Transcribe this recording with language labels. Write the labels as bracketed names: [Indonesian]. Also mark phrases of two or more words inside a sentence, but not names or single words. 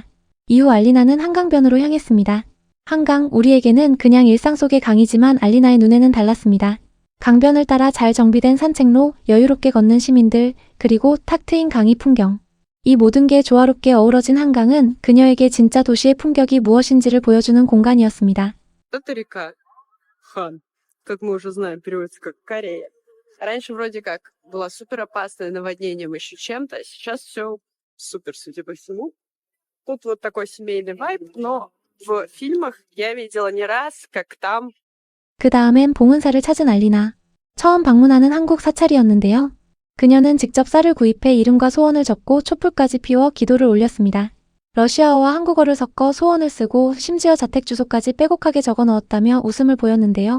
[Korean] 이후 알리나는 한강변으로 향했습니다. 한강, 우리에게는 그냥 일상 속의 강이지만 알리나의 눈에는 달랐습니다. 강변을 따라 잘 정비된 산책로, 여유롭게 걷는 시민들, 그리고 탁 트인 강의 풍경. 이 모든 게 조화롭게 어우러진 한강은 그녀에게 진짜 도시의 품격이 무엇인지를 보여주는 공간이었습니다. [Russian] Это река Хан, как мы уже знаем, переводится как Корея. Раньше вроде как была супер опасная наводнением еще чем-то, а сейчас все супер, судя по всему. Тут вот такой семейный вайб, но в фильмах я видела не раз, как там [Korean] 그 다음엔 봉은사를 찾은 알리나. 처음 방문하는 한국 사찰이었는데요. 그녀는 직접 쌀을 구입해 이름과 소원을 적고 촛불까지 피워 기도를 올렸습니다. 러시아어와 한국어를 섞어 소원을 쓰고 심지어 자택 주소까지 빼곡하게 적어 넣었다며 웃음을 보였는데요.